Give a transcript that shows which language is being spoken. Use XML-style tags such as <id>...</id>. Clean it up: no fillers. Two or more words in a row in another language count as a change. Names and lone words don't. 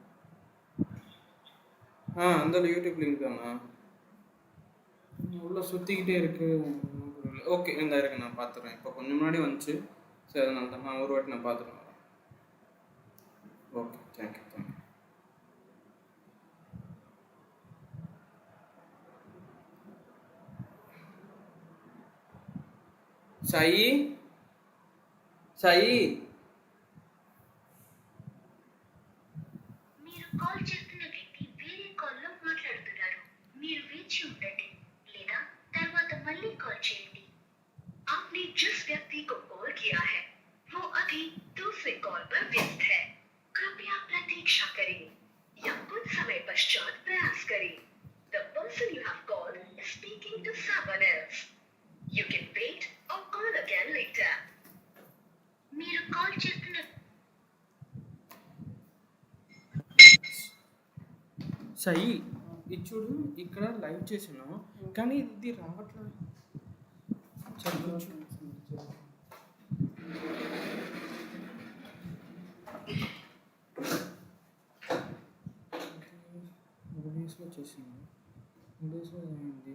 <ta>அந்த யூடியூப் லிங்க் தானா? உள்ள சுற்றிக்கிட்டே இருக்கு. ஓகே, இந்த இருக்கு, நான் பார்த்துறேன். இப்போ கொஞ்சம் முன்னாடி வந்துச்சு, சரி அதனால தான் நான் ஒரு வாட்டி நான் பார்த்துட்டு வரேன்.</ta> <en>okay, thank you thank you.</en> <te>సాయి సాయి మీరు కాల్ చేస్తున్న వ్యక్తి వేరే కాల్లో మాట్లాడుతున్నారు. మీరు వేచి ఉండండి లేదా తర్వాత మళ్ళీ కాల్ చేయండి.</te> <hi>आपने जिस व्यक्ति को कॉल किया है वो अभी दूसरे कॉल पर व्यस्त है. कृपया प्रतीक्षा करें या कुछ समय पश्चात प्रयास करें.</hi> <en>The person you have called is speaking to someone else. You can wait or call again later.</en> <te>మీరు కాల్ చేస్తున్న సాయి ఇది చూడు, ఇక్కడ లైవ్ చేసాను కానీ ఇది రావట్లేదు. ఇంగ్లీష్లో చేసాను, ఇంగ్లీష్లో అయింది.</te>